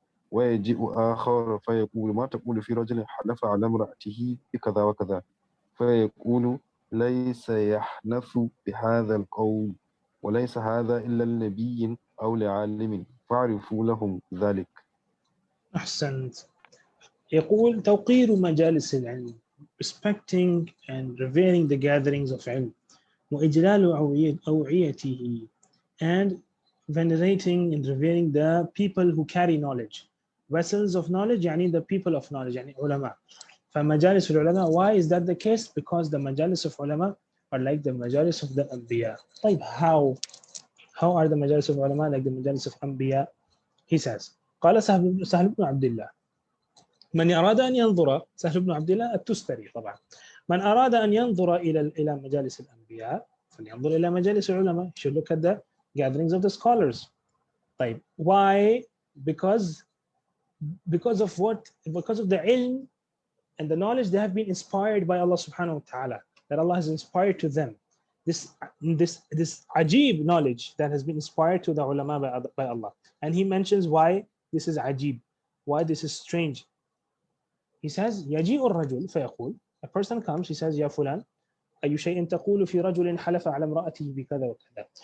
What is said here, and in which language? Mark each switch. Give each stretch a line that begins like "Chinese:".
Arabic: ويجيء آخر فيقول ما تقول في رجل حلف على امرأته بكذا وكذا فيقول ليس يحنث بهذا القول وليس هذا إلا لنبي أو لعالم فاعرفوا لهم ذلك. أحسنت. يقول توقير مجالس العلم,
English: respecting and revering the gatherings of ilm,
Arabic: وإجلال أوعيته,
English: and venerating and revering the people who carry knowledge, vessels of knowledge, يعني the people of knowledge,
Arabic: يعني علماء. فمجالس العلماء,
English: why is that the case? Because the majalis of ulama are like the majalis of the anbiya. طيب, how are the majalis of ulama like the majalis of anbiya? He says,
Arabic: قال سهل بن عبد الله من أراد أن ينظر, سهل بن عبد الله التستري طبعا, من أراد أن ينظر إلى مجالس الأنبياء فلينظر إلى مجالس العلماء.
English: He should look at the gatherings of the scholars. طيب, why? Because of what? Because of the ilm and the knowledge they have been inspired by Allah subhanahu wa ta'ala, that Allah has inspired to them. This ajib knowledge that has been inspired to the ulama by Allah. And he mentions why this is ajib, why this is strange. He says,
Arabic: يجيء الرجل فيقول,
English: a person comes, he says,
Arabic: يا فلان أي شيء تقول في رجل حلف على امرأته بكذا وكذا.